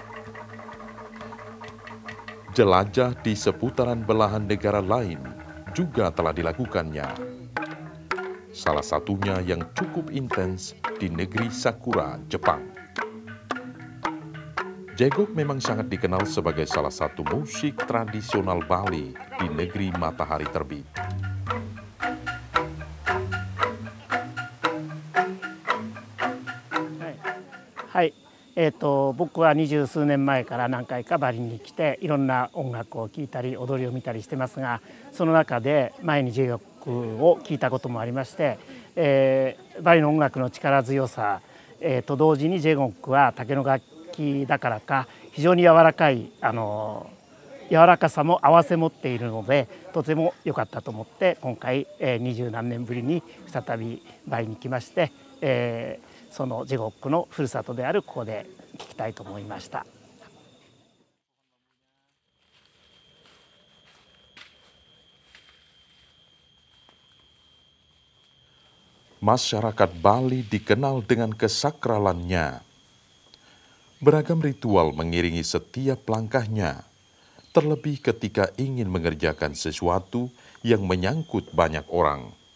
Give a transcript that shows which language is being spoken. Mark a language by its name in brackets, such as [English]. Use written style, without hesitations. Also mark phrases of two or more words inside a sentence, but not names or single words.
[Indonesian] Jelajah di seputaran belahan negara lain juga telah dilakukannya. Salah satunya yang cukup intens di negeri Sakura, Jepang. Jegok memang sangat dikenal sebagai salah satu musik tradisional Bali di negeri matahari terbit. [Japanese] はい、僕は20数年前から何回かバリに来ていろんな音楽を聴いたり踊りを見たりしてますが、その中で前にジェゴックを聴いたこともありまして、バリの音楽の力強さ、と同時にジェゴックは竹の楽器だからか非常に柔らかい柔らかさも併せ持っているのでとても良かったと思って今回20何年ぶりに再びバリに来まして、そのジェゴックのふるさとであるここで聴きたいと思いました。 [Indonesian] Masyarakat Bali dikenal dengan kesakralannya. Beragam ritual mengiringi setiap langkahnya, terlebih ketika ingin mengerjakan sesuatu yang menyangkut banyak orang.